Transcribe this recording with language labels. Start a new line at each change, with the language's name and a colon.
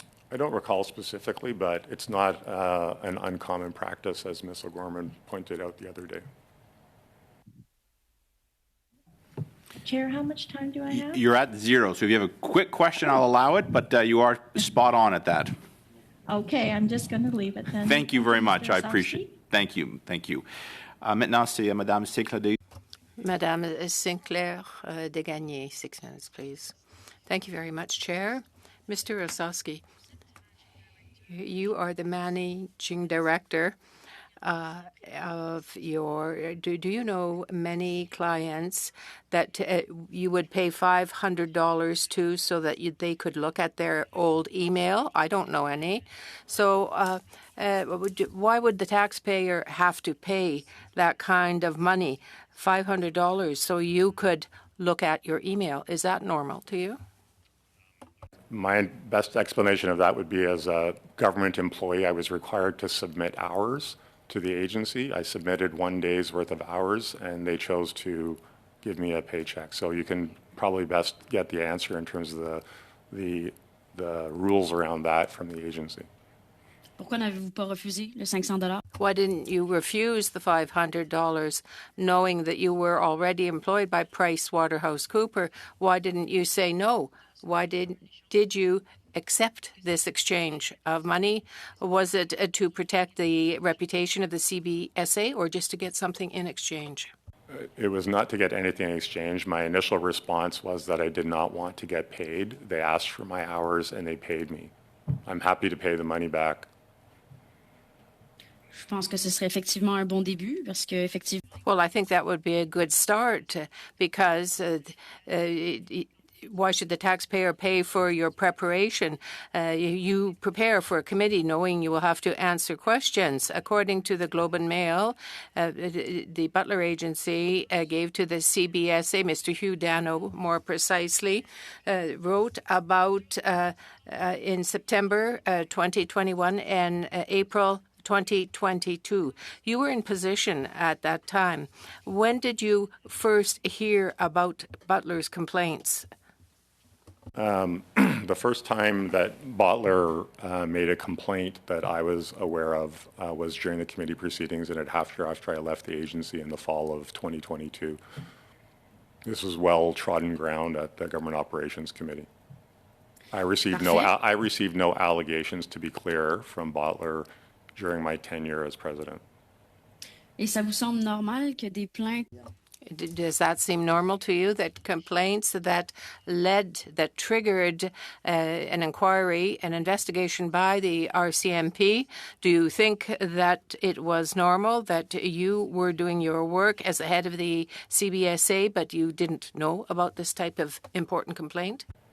English: I don't recall specifically, but it's not an uncommon practice, as Ms. O'Gorman pointed out the other day. Chair, how much time do I have? You're at 0, so if you have a quick question, I'll allow it, but you are spot on at that. Okay, I'm just going to leave it then. Thank you very much. I Mr. appreciate it. Osowski? Thank you. Thank you.
French: Maintenant, c'est Madame Sinclair.
English: Madame Sinclair Desgagnés, 6 minutes, please. Thank you very much, Chair. Mr. Osowski, you are the managing director of your. Do you know many clients that you would pay $500 to so that they could look at their old email? I don't know any. So why would the taxpayer have to pay that kind of money, $500, so you could look at your email? Is that normal to you? My best explanation of that would be, as a government employee, I was required to submit hours to the agency. I submitted 1 day's worth of hours, and they chose to give me a paycheck. So you can probably best get the answer in terms of the rules around that from the agency.
French: Pourquoi n'avez-vous pas refusé le $500?
English: Why didn't you refuse the $500, knowing that you were already employed by PricewaterhouseCoopers? Why didn't you say no? Why did you accept this exchange of money? Was it to protect the reputation of the CBSA, or just to get something in exchange? It was not to get anything in exchange. My initial response was that I did not want to get paid. They asked for my hours and they paid me. I'm happy to pay the money back.
French: Je pense que ce serait effectivement un bon début parce que effectivement.
English: Well, I think that would be a good start because why should the taxpayer pay for your preparation? You prepare for a committee knowing you will have to answer questions. According to the Globe and Mail, the Butler Agency gave to the CBSA, Mr. Hugh Dano more precisely, wrote about in September 2021 and April 2022. You were in position at that time. When did you first hear about Butler's complaints? The first time that Butler made a complaint that I was aware of was during the committee proceedings, and after I left the agency in the fall of 2022. This was well-trodden ground at the Government Operations Committee. I received no allegations, to be clear, from Butler during my tenure as president.
French: Et ça vous semble normal que des plaintes.
English: Does that seem normal to you, that complaints that triggered an inquiry, an investigation by the RCMP? Do you think that it was normal that you were doing your work as the head of the CBSA, but you didn't know about this type of important complaint?